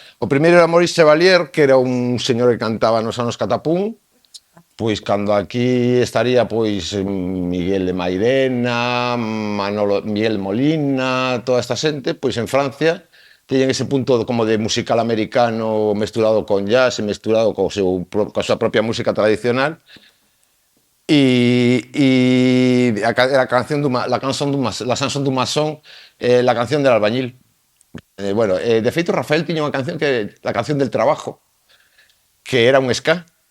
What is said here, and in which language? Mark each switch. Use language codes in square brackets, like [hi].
[gl] O primeiro era Maurice Chevalier, que era un señor que cantaba nos anos catapún, pois cando aquí estaría pois Miguel de Mairena, Miguel Molina, toda esta xente, pois en Francia teñen ese punto como de musical americano mesturado con jazz e mesturado coa súa propia música tradicional. [es] Y la canción la chanson du maçon, la canción del albañil. [gl] Bueno, de feito Rafael tiña unha canción que la canción del trabajo, que era un ska.